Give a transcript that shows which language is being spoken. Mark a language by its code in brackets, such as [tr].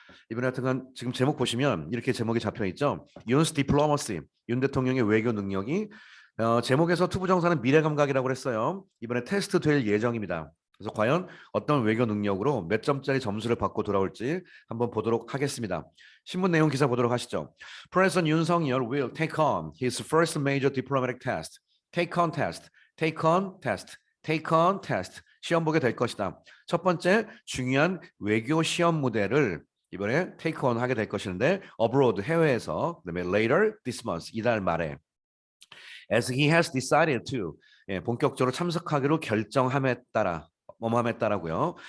[ko] 이번에 하여튼 지금 제목 보시면 이렇게 제목이 잡혀 있죠. 윤스 디플로머시, 윤 대통령의 외교 능력이 제목에서 투부정사는 미래 감각이라고 했어요. 이번에 테스트 될 예정입니다. 그래서 과연 어떤 외교 능력으로 몇 점짜리 점수를 받고 돌아올지 한번 보도록 하겠습니다. 신문 내용 기사 보도록 하시죠. [en] President 윤석열 will take on his first major diplomatic test. Take on test. Take on test. Take on test. [ko] 시험 보게 될 것이다. 첫 번째 중요한 외교 시험 무대를 이번에 take on 하게 될 것인데 abroad 해외에서 그다음에 [en] later this month [ko] 이달 말에 [en] as he has decided to [ko] 본격적으로 참석하기로 결정함에 따라 뭐뭐함에 따라고요.